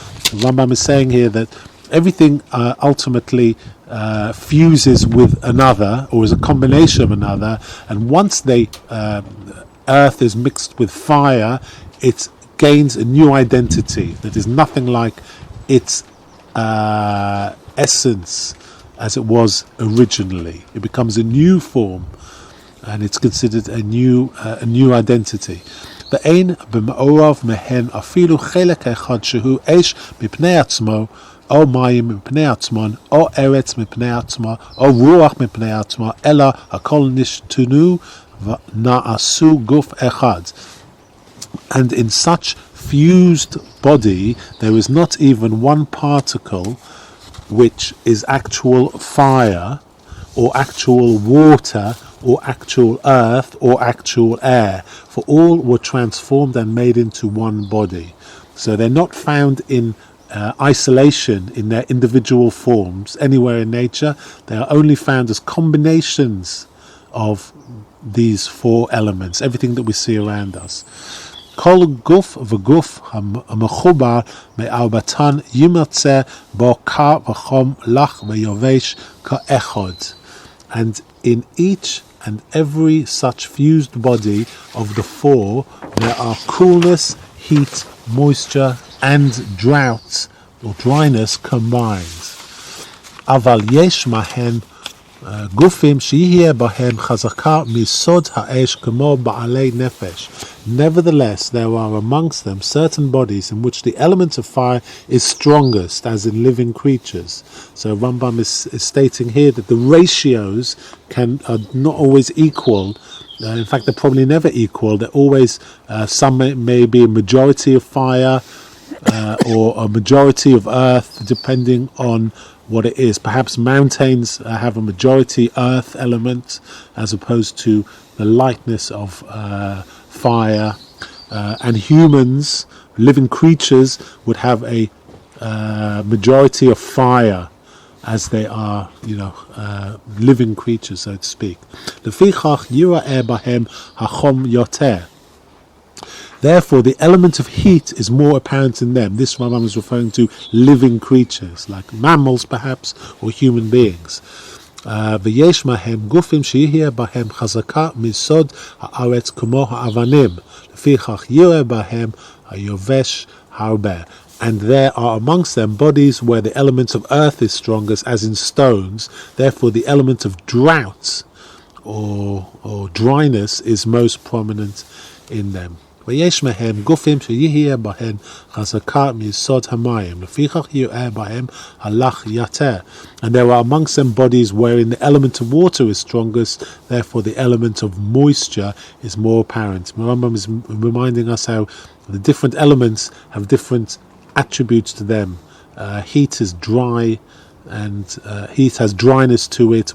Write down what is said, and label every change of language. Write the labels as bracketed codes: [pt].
[en] The Rambam is saying here that everything ultimately fuses with another, or is a combination of another, and once earth is mixed with fire, it gains a new identity that is nothing like its essence as it was originally. It becomes a new form, and it's considered a new identity. [he] ואין במעורב מהן אפילו חלק אחד שהוא אש מפני עצמו, או מים מפני עצמם, או ארץ מפני עצמה, או רוח מפני עצמה, אלא הכל נשתנו ונעשו גוף אחד. [en] And in such fused body, there is not even one particle which is actual fire, or actual water, or actual earth, or actual air, for all were transformed and made into one body. So they're not found in isolation in their individual forms anywhere in nature. They are only found as combinations of these four elements, everything that we see around us. [he] כל גוף וגוף המחובר מארבעתן יימצא בו קר וחום לח ויבש כאחד. [en] And in each and every such fused body of the four, there are coolness, heat, moisture, and drought or dryness combined. [he] אבל יש מהן גופים שיהיה בהם חזקה מיסוד האש כמו בעלי נפש. [en] Nevertheless, there are amongst them certain bodies in which the element of fire is strongest, as in living creatures. So Rambam is stating here that the ratios are not always equal. In fact, they're probably never equal. They're always, some may be a majority of fire or a majority of earth, depending on what it is. Perhaps mountains have a majority earth element as opposed to the lightness of fire, and humans, living creatures, would have a majority of fire, as they are, living creatures, so to speak. [he] Lefichach yira'eh bahem hachom yoter. [en] Therefore, the element of heat is more apparent in them. This Rambam is referring to living creatures, like mammals perhaps, or human beings. [he] ויש מהם גופים שיהיה בהם חזקה מסוד הארץ כמו האבנים, לפיכך יראה בהם היובש הרבה. [en] And there are amongst them bodies where the element of earth is strongest, as in stones. Therefore, the element of drought or dryness is most prominent in them. [he] ויש מהם גופים שיהיה בהם חזקה מיסוד המים, לפיכך יראה בהם הלך יותר. [en] And there are amongst them bodies wherein the element of water is strongest, therefore the element of moisture is more apparent. Rambam is reminding us how the different elements have different attributes to them. Heat is dry, and heat has dryness to it.